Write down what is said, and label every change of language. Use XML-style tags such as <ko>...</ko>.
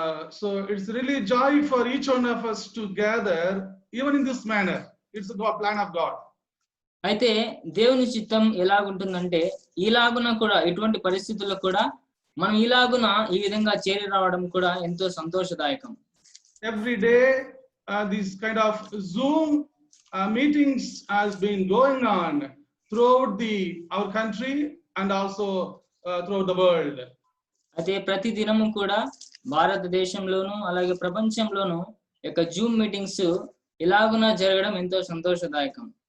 <en>So it's really joy for each one of us to gather even in this manner. It's the plan of God.</en> <te>అయితే దేవుని చిత్తం ఎలాగుంటుందంటే ఇలాగున కూడా ఇటువంటి పరిస్థితుల్లో కూడా మనం ఇలాగున ఈ విధంగా చేరి రావడం కూడా ఎంతో సంతోషదాయకం.</te> <en>Every day, these kind of Zoom meetings has been going on throughout our country and also throughout the world.</en> <te>అయితే ప్రతి దినము కూడా భారతదేశంలోను అలాగే ప్రపంచంలోను యొక్క జూమ్ మీటింగ్స్ ఇలాగున జరగడం ఎంతో సంతోషదాయకం.</te>